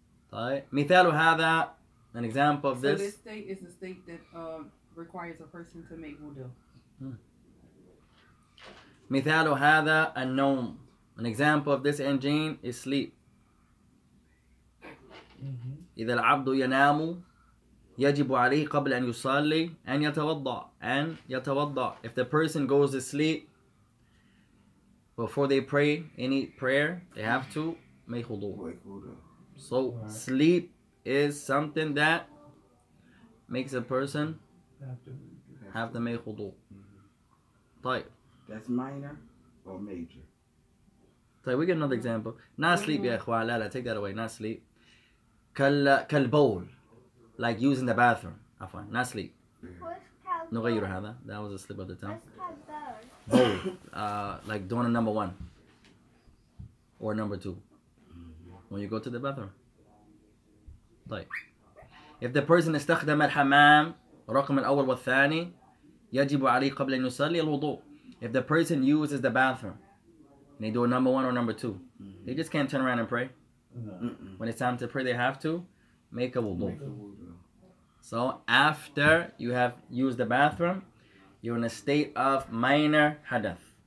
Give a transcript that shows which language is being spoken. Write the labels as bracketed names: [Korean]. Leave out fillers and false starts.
[Arabic] طيب. مثال هذا, [English] an example of So this. this state is the state that requires a person to make wudu. [Arabic] مثال هذا النوم. [English] An example of this engine is sleep. [Arabic] إذا العبد ينام يجب عليه قبل أن يصلي أن يتوضأ. [English] If the person goes to sleep before they pray any prayer, they have to make wudu. So sleep is something that makes a person have to make wudu. [Arabic] طيب. [English] That's minor or major? طيب, we get another example. Not sleep, يا إخوان. لا, take that away. Not sleep. [Arabic] كالبول, [English] like using the bathroom. عفوا, not sleep. What's called [Arabic] نغير هذا. [English] That was a slip of the tongue. What's called bird? Bowl, like doing a number 1 or number 2 when you go to the bathroom. [Arabic] طيب. [English] If the person [Arabic] استخدم الحمام رقم الأول والثاني يجب عليه قبل أن يصلي الوضوء. [English] If the person uses the bathroom and they do a number 1 or number 2, they just can't turn around and pray. When it's time to pray, they have to make a wudu. So after you have used the bathroom, you're in a state of minor hadath.